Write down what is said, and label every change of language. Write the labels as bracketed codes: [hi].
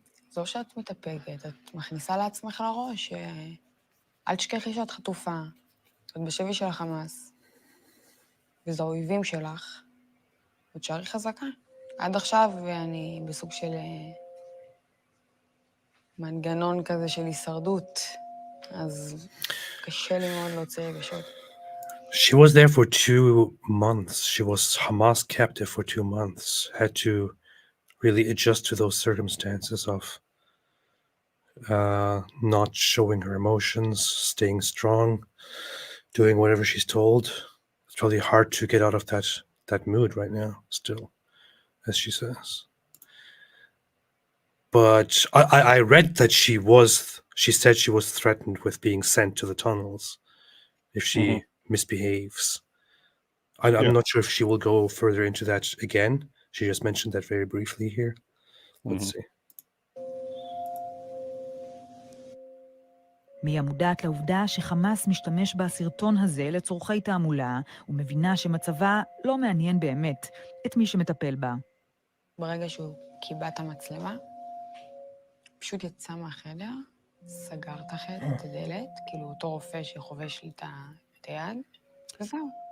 [he] זו שאת מתאפקת, את מכניסה לעצמך לראש, אל תשכחי שאת חטופה, את בשבי של החמאס, וזה האויבים שלך, ותשארי חזקה. עד עכשיו אני בסוג של מנגנון כזה של הישרדות, אז קשה לי מאוד להוציא רגשות. [en] She was there for 2 months. She was Hamas captive for 2 months. Had to really adjust to those circumstances of not showing her emotions, staying strong, doing whatever she's told. It's probably hard to get out of that mood right now, still, as she says. But I read that she said she was threatened with being sent to the tunnels if she misbehaves. I'm not sure if she will go further into that again. She just mentioned that very briefly here. Let's see. [he] מיה מודעת לעובדה שחמאס משתמש בסרטון הזה לצורכי תעמולה, ומבינה שמצבה לא מעניין באמת את מי שמטפל בה. ברגע שהוא קיבע את המצלמה, פשוט יצא מהחדר, סגר את הדלת, כאילו אותו רופא שחובש לי את היד, וזהו.